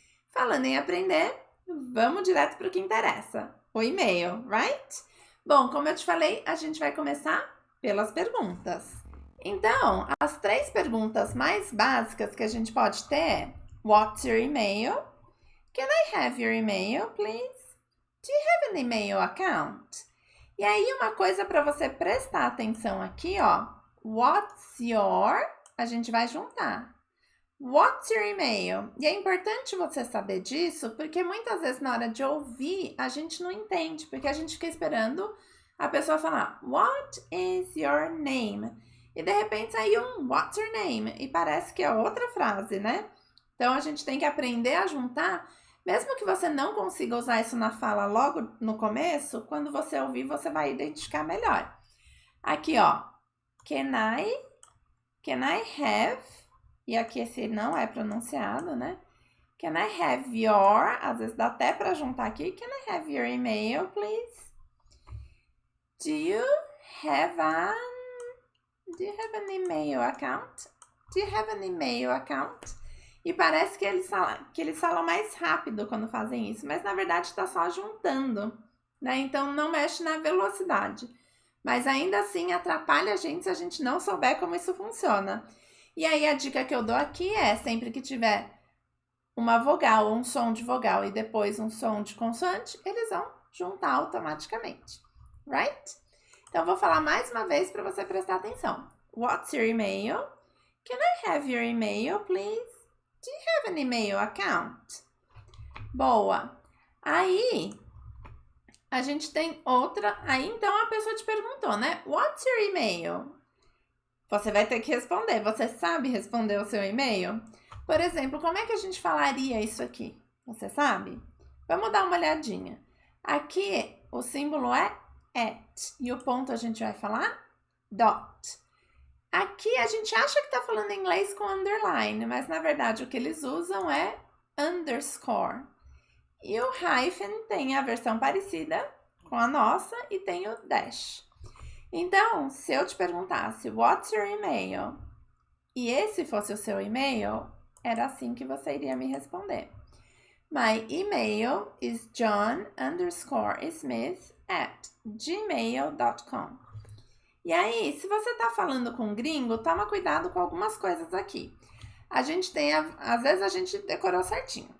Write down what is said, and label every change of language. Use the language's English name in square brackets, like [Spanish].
[Portuguese] Falando em aprender, vamos direto para o que interessa: o e-mail, right? Bom, como eu te falei, a gente vai começar pelas perguntas. Então, as 3 perguntas mais básicas que a gente pode ter é: [English] What's your email? Can I have your email, please? Do you have an email account? [Portuguese] E aí, uma coisa para você prestar atenção aqui, ó. [English] What's your? [Portuguese] A gente vai juntar. [English] What's your email? [Portuguese] E é importante você saber disso, porque muitas vezes na hora de ouvir, a gente não entende, porque a gente fica esperando a pessoa falar [English] What is your name? [Portuguese] E de repente saiu um [English] What's your name? [Portuguese] E parece que é outra frase, né? Então a gente tem que aprender a juntar, mesmo que você não consiga usar isso na fala logo no começo, quando você ouvir, você vai identificar melhor. Aqui, ó. [English] Can I have? [Portuguese] E aqui esse não é pronunciado, né? [English] Can I have your? [Portuguese] Às vezes dá até para juntar aqui. [English] Can I have your email, please? Do you have an email account? Do you have an email account? [Portuguese] E parece que eles falam mais rápido quando fazem isso, mas na verdade está só juntando, né? Então não mexe na velocidade. Mas ainda assim atrapalha a gente se a gente não souber como isso funciona. E aí a dica que eu dou aqui é, sempre que tiver uma vogal, um som de vogal e depois um som de consoante, eles vão juntar automaticamente, right? Então vou falar mais uma vez para você prestar atenção. [English] What's your email? Can I have your email, please? Do you have an email account? [Portuguese] Boa. Aí a gente tem outra. Aí então a pessoa te perguntou, né? [English] What's your email? [Portuguese] Você vai ter que responder. Você sabe responder o seu e-mail? Por exemplo, como é que a gente falaria isso aqui? Você sabe? Vamos dar uma olhadinha. Aqui o símbolo é at e o ponto a gente vai falar dot. Aqui a gente acha que está falando inglês com underline, mas na verdade o que eles usam é underscore. E o hyphen tem a versão parecida com a nossa e tem o dash. Então, se eu te perguntasse [English] What's your email? [Portuguese] E esse fosse o seu e-mail, era assim que você iria me responder. [English] My email is john_smith@gmail.com. [Portuguese] E aí, se você está falando com um gringo, toma cuidado com algumas coisas aqui. A gente tem, às vezes a gente decorou certinho.